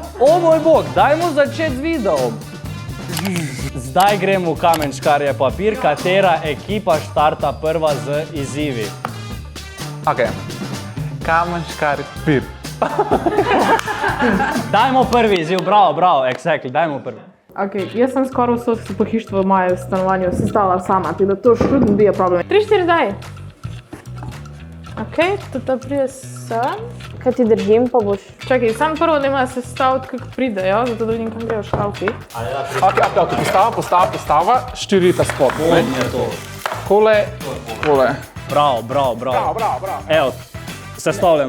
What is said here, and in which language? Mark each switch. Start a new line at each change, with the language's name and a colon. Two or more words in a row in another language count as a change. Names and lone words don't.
Slovenian: O moj bog, dajmo začeti z videom. Zdaj gremo v kamen, škarje, papir, katera ekipa štarta prva z izzivi. Ok, kamen, škarje, papir. Dajmo prvi izziv, bravo, exactly, dajmo prvi. Okay, jaz sem skoraj vso pohištvo v mojem stanovanju sestavila sama, tako da to
English: shouldn't be a problem.
Slovenian: 3-4 zdaj. Ok, to pride sem. Kaj ti držim, pa boš... Čakaj, sam prvo nema sestaviti, kako pridejo, zato da vidim, kam grejo škaufi. Ok, postava, štirita spod. Kole. Bravo. Evo, sestavljeno.